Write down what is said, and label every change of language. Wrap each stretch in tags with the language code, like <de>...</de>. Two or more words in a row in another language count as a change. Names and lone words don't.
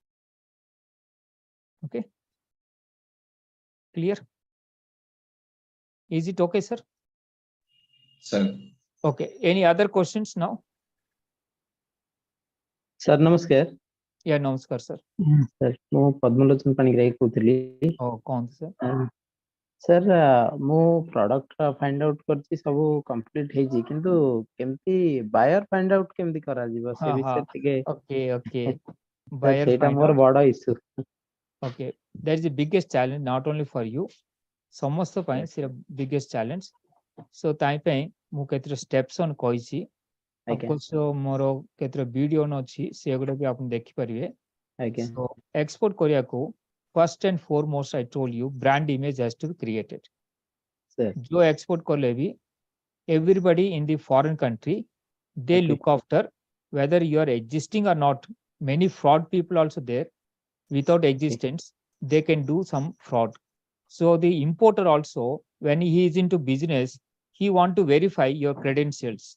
<en>Okay, clear? Is it okay, sir? Sir. Okay, any other questions now? Sir, namaskar. Yeah, namaskar, sir. Sir,</en> <or>ମୁଁ ପଦ୍ମଲୋଚନ ପାଣିଗ୍ରାହୀ କହୁଥିଲି। କହନ୍ତୁ sir. Sir, ମୁଁ</or> <en>product find out</en> <or>କରିଛି ସବୁ complete ହେଇଛି, କିନ୍ତୁ କେମିତି</or> <en>buyer find out</en> <or>କେମିତି କରାଯିବ ସେ ବିଷୟରେ ଟିକେ</or> <en>Okay. Buyer</en> <or>ସେଇଟା</or> <en>find</en> <or>ମୋର</or> <en>out.</en> <or>ବଡ issue.</or> <en>Okay, that is the biggest challenge, not only for you.</en> <or>ସମସ୍ତ ପାଇଁ ସେ</or> <en>biggest challenge.</en> <or>So ତାଇ ପାଇଁ ମୁଁ କେତେଟା steps on କହିଛି.</or> <en>Of course,</en> <or>ମୋର କେତେଟା video ଅଛି, ସେଗୁଡା ବି ଆପଣ ଦେଖିପାରିବେ.</or> <en>So export କରିବାକୁ, first and foremost, I told you, brand image has to be created.</en> <hi>जो export कले भी,</hi> <en>everybody in the foreign country, they look after whether you are existing or not. Many fraud people also there. without existence, they can do some fraud. So the importer also, when he is into business, he want to verify your credentials.</en>